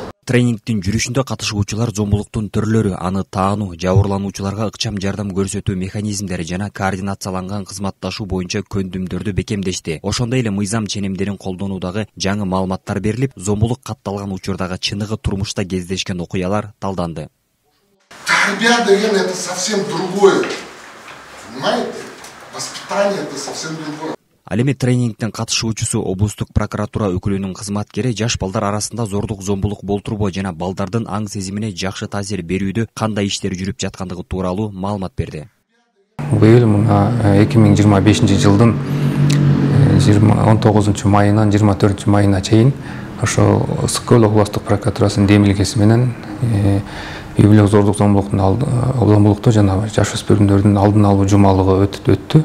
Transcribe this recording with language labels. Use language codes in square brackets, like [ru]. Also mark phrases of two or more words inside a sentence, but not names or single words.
[ky] Тренингдин жүрүшүндө катышуучулар зомбулуктун түрлөрү, аны таануу, жабырлануучуларга ыкчам жардам көрсөтүү механизмдери жана координацияланган кызматташуу боюнча көндүмдөрдү бекемдешти. Ошондой эле мыйзам ченемдерин колдонуудагы жаңы маалыматтар берилип, зомбулук катталган учурдагы чыныгы турмушта кездешкен окуялар талданды. Тарбия деген [ru] это совсем другое. Понимаете? Воспитание это совсем другое. [ky] Ал эми тренингдин катышуучусу облустук прокуратура өкүлүнүн кызматкери жаш балдар арасында зордук зомбулук болтурбоо жана балдардын аң сезимине жакшы таасир берүүдө кандай иштер жүрүп жаткандыгы тууралуу маалымат берди. Быйыл мына 2025 жылдын 19 майынан 24 майына чейин ошо Ысык көл облустук прокуратурасынын демилгеси менен үй бүлөлүк зордук зомбулукту жана жаш өспүрүмдөрдүн алдын алуу жумалыгы өттү.